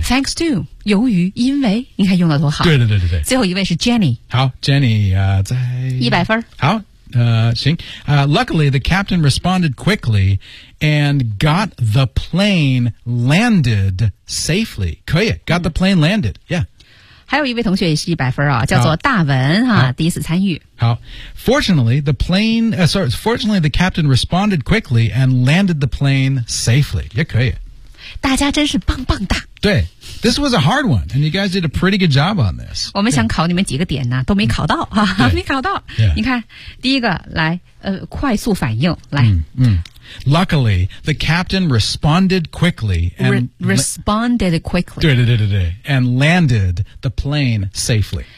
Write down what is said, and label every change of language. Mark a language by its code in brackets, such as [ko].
[en] Thanks to, [zh] 由于因为你看用的多好。对对对对对。最后一位是 Jenny。好 ,Jenny, 在。 100分。好。行。 [en] Luckily, the captain responded quickly and got the plane landed safely. [zh] 可以 [en] got the plane landed. Yeah. [zh] 还有一位同学也是100分啊，叫做大文啊，第一次参与。好。 [en] Fortunately, the plane,fortunately, the captain responded quickly and landed the plane safely. [zh] 也可以。大家真是棒棒哒。对。 [en] This was a hard one, and you guys did a pretty good job on this. [zh] 我们想考你们几个点呢、啊、都没考到、嗯、哈哈没考到、 [en] yeah. [zh] 你看第一个来快速反应来 [en] Luckily, the captain responded quickly and responded quickly. [zh] 对对对对对 [en] and landed the plane safely.